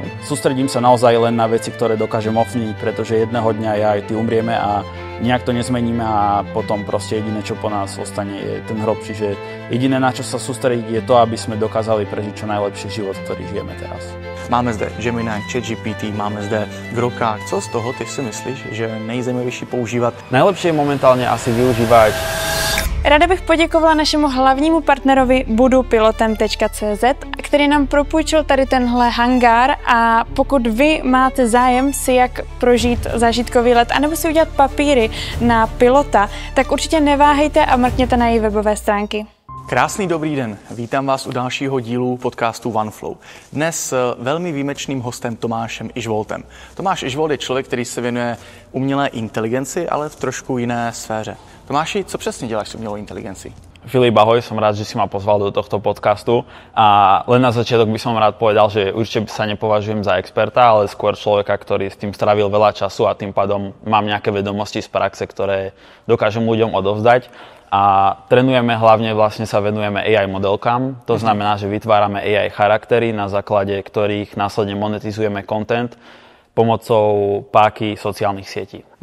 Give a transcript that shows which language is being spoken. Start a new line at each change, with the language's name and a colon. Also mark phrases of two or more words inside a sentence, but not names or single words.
Slovak: Sústredím sa naozaj len na veci, ktoré dokážem ovplyvniť, pretože jedného dňa ja aj ty umrieme a nejak to nezmeníme a potom proste jediné, čo po nás ostane, je ten hrob. Čiže jediné, na čo sa sústrediť, je to, aby sme dokázali prežiť čo najlepší život, ktorý žijeme teraz.
Czech: Máme zde Gemini, ChatGPT, máme zde Groka. Co z toho ty si myslíš, že je nejzajímavější používat?
Slovak: Najlepšie je momentálne asi využívať.
Czech: Ráda bych poděkovala našemu hlavnímu partnerovi budupilotem.cz, který nám propůjčil tady tenhle hangár, a pokud vy máte zájem si jak prožít zážitkový let anebo si udělat papíry na pilota, tak určitě neváhejte a mrkněte na její webové stránky. Krásný dobrý den, vítám vás u dalšího dílu podcastu OneFlow. Dnes s velmi výjimečným hostem Tomášem Ižvoltem. Tomáš Ižvolt je člověk, který se věnuje umělé inteligenci, ale v trošku jiné sféře. Tomáši, co přesně děláš s umělou inteligencí?
Slovak: Filip, ahoj, som rád, že si ma pozval do tohto podcastu a len na začiatok by som rád povedal, že určite sa nepovažujem za experta, ale skôr človeka, ktorý s tým strávil veľa času a tým pádom mám nejaké vedomosti z praxe, ktoré dokážem ľuďom odovzdať. A trénujeme, hlavne vlastne sa venujeme AI modelkám, to znamená, že vytvárame AI charaktery, na základe ktorých následne monetizujeme content pomocou páky sociálnych sietí.